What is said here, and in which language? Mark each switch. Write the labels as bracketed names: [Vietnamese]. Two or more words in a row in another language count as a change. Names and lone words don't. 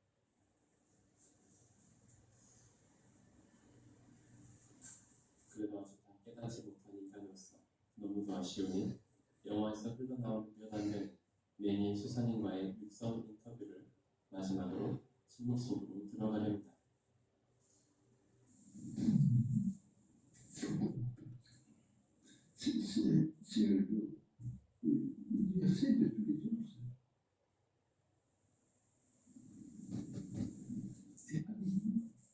[Korean] 그래도 아직 다 깨닫지 못한 인간으로서 너무도 아쉬우니 영화에서 흘러나온 몇 안 되는 매니의 수사님과의 육성 인터뷰를 마지막으로 침묵 속으로 들어가렵니다. [French] C'est l'universel de tous les hommes. C'est pas minime.